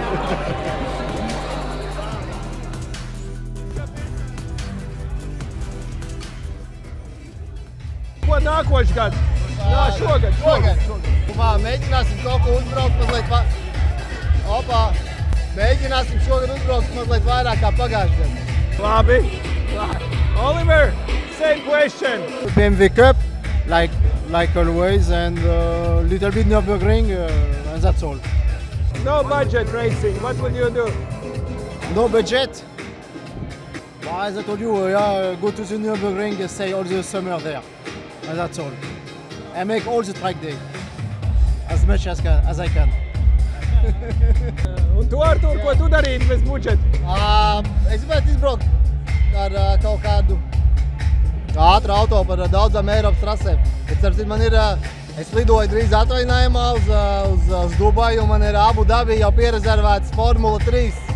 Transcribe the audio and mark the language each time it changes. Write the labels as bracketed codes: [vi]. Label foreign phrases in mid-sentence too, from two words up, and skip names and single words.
[lv] Ko nākošais gads? Jā, šogad. Mēģināsim kaut ko uzbraukt mazliet Opā! Mēģināsim šogad uzbraukt mazliet vairāk kā pagājušajā gadā. Labi. [en] Oliver, same question. BMW Cup, like always, and little bit Nürburgring, and that's all. No budget racing. What will you do? No budget. Well, as I told you, go to the Nürburgring, stay all the summer there, and that's all. I make all the track day, as much as I can. [lv] Un tu, Artur, ko tu darītu bez budžeta? Es gribētu izbraukt ar kaut kādu ātru auto par daudzām Eiropas trasēm. Es lidoju drīz atvaļinājumā uz Dubaju, un man ir Abu Dabi jau pierezervēts Formula 3.